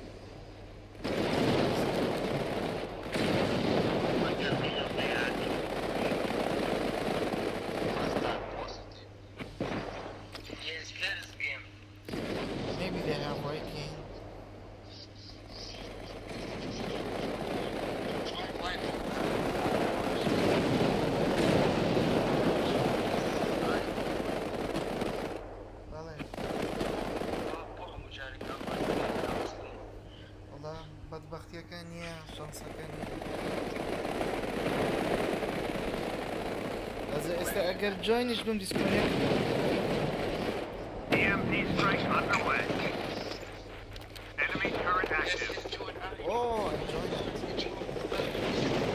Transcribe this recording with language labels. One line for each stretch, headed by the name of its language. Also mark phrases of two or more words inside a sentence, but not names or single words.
English: Yes, let us be him. Maybe they have Viking. Vale.
Kurdish: والله بدبختيا كانية شانسا كانية اگر جوینش بهم دیسکونکت
English: EMP strike underway. Enemy turret active. Oh, I joined it.